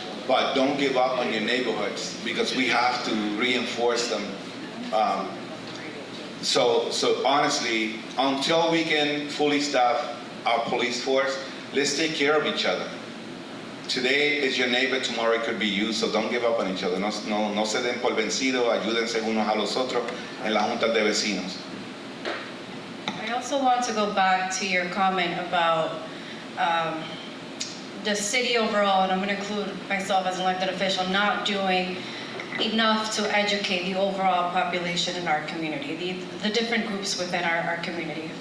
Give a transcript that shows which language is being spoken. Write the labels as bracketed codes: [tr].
[en] But don't give up on your neighborhoods, because we have to reinforce them. So honestly, until we can fully staff our police force, let's take care of each other. Today is your neighbor, tomorrow it could be you, so don't give up on each other. [es] No se den por vencido, ayúdense unos a los otros en las juntas de vecinos. [en] I also want to go back to your comment about the city overall, and I'm going to include myself as an elected official, not doing enough to educate the overall population in our community, the different groups within our community.